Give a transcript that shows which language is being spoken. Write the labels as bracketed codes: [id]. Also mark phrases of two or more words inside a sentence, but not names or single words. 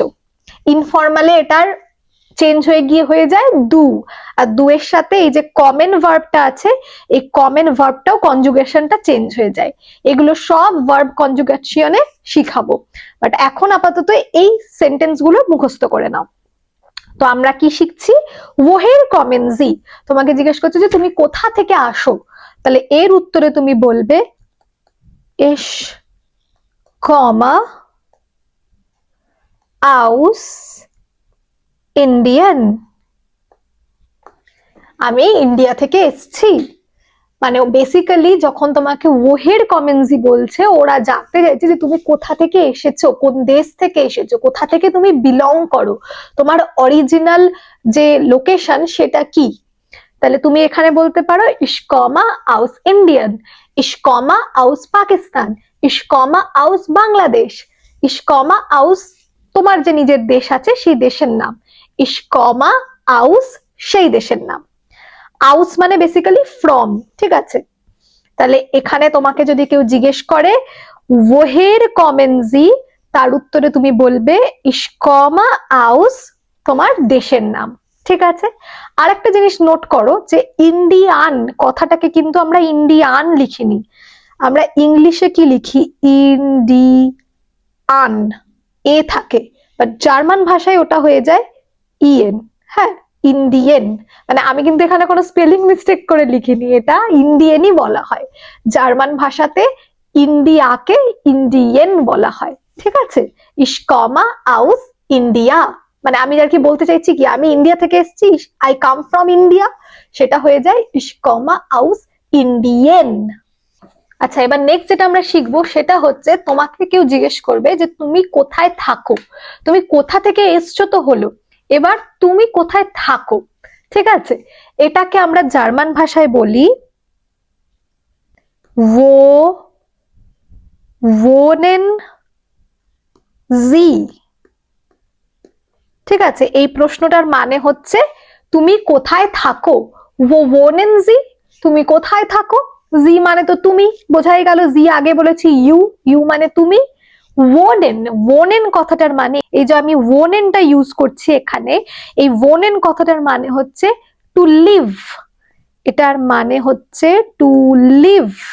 [bn] ইনফর্মালে এটার চেঞ্জ হয়ে গিয়ে হয়ে যায় দু, আর দু এর সাথে এই যে [en] common verb [bn] আছে এই [en] common verb conjugation [bn] চেঞ্জ হয়ে যায়। এগুলো সব [en] verb conjugation [bn] শিখাবো, বাট এখন আপাতত এই সেন্টেন্স গুলো মুখস্থ করে নাও। তো আমরা কি শিখছি, [de] woher kommen Sie, [bn] তোমাকে জিজ্ঞেস করছে যে তুমি কোথা থেকে আসো, তাহলে এর উত্তরে তুমি বলবে [de] ich komme aus Indien, [bn] আমি ইন্ডিয়া থেকে এসছি। মানে বেসিক্যালি যখন তোমাকে [de] woher kommen Sie [bn] বলছে ওরা জানতে চাইছে যে তুমি কোথা থেকে এসেছো, কোন দেশ থেকে এসেছো, কোথা থেকে তুমি বিলং করো, তোমার অরিজিনাল যে লোকেশন সেটা কি। তাহলে তুমি এখানে বলতে পারো [de] ich komme aus Indien, ich komme aus Pakistan, ich komme aus Bangladesh, ich komme aus [bn] তোমার যে নিজের দেশ আছে সেই দেশের নাম, [de] ich komme aus [bn] সেই দেশের নাম। আউস মানে [en] basically from, [bn] ঠিক আছে। তাহলে এখানে তোমাকে যদি কেউ জিজ্ঞেস করে [de] woher kommen Sie, [bn] তার উত্তরে তুমি বলবে [de] ich komme aus [bn] তোমার দেশের নাম, ঠিক আছে। আর একটা জিনিস নোট করো যে ইন্ডিয়ান কথাটাকে কিন্তু আমরা ইন্ডিয়ান লিখিনি, আমরা ইংলিশে কি লিখি ইন্ডিয়ান, এ থাকে, বাট জার্মান ভাষায় ওটা হয়ে যায় ইএন। হ্যাঁ, ইন্ডিয়ান, মানে আমি কিন্তু এখানে কোনো [en] spelling mistake [bn] করে লিখিনি, এটা ইন্ডিয়ানই বলা হয়। জার্মান ভাষাতে ইন্ডিয়াকে ইন্ডিয়ান বলা হয়, ঠিক আছে। [de] ich komme aus [bn] ইন্ডিয়া, মানে আমি আর কি বলতে চাইছি কি আমি ইন্ডিয়া থেকে এসেছি, [en] I come from India, [bn] সেটা হয়ে যায় [de] ich komme aus Indien. [bn] আচ্ছা, এবার নেক্সট যেটা আমরা শিখবো সেটা হচ্ছে তোমাকে কেউ জিজ্ঞেস করবে যে তুমি কোথায় থাকো, তুমি কোথা থেকে এসছো তো হলো, এবার তুমি কোথায় থাকো, ঠিক আছে? এটাকে আমরা জার্মান ভাষায় বলি [de] wo wohnen Sie, [bn] ঠিক আছে? এই প্রশ্নটার মানে হচ্ছে তুমি কোথায় থাকো, [de] wo wohnen Sie, [bn] তুমি কোথায় থাকো, জি মানে তো তুমি, বোঝাই গেল, জি আগে বলেছি ইউ, ইউ মানে তুমি। ওনেন, ওনেন কথাটার মানে, এই যে আমি ওনেনটা ইউজ করছি এখানে, এই ওনেন কথাটার মানে হচ্ছে [en] to live, [bn] এটার মানে হচ্ছে [en] to live.